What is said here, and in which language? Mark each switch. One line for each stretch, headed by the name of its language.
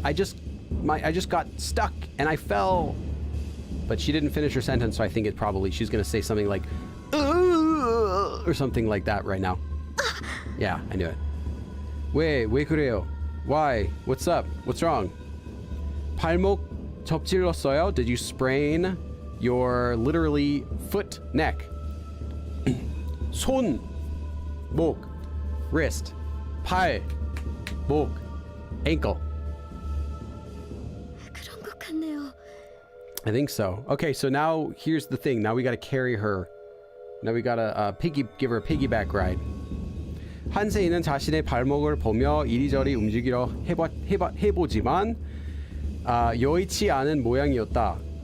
English: I just got stuck and I fell. But she didn't finish her sentence, so I think she's gonna say something like or something like that right now. Yeah, I knew it.
Korean: 왜 그래요?
English: Why? What's up? What's wrong?
Korean: 발목 접질렀어요?
English: Did you sprain your literally foot, neck?
Korean: 손, 목, wrist, 팔, 목, ankle. 그런 것 같네요.
English: I think so. Okay, so now here's the thing. Now we gotta carry her. Now we gotta give her a piggyback ride.
Korean: 한세이는 자신의 발목을 보며 이리저리 움직이려 해보지만 여의치 않은 모양이었다.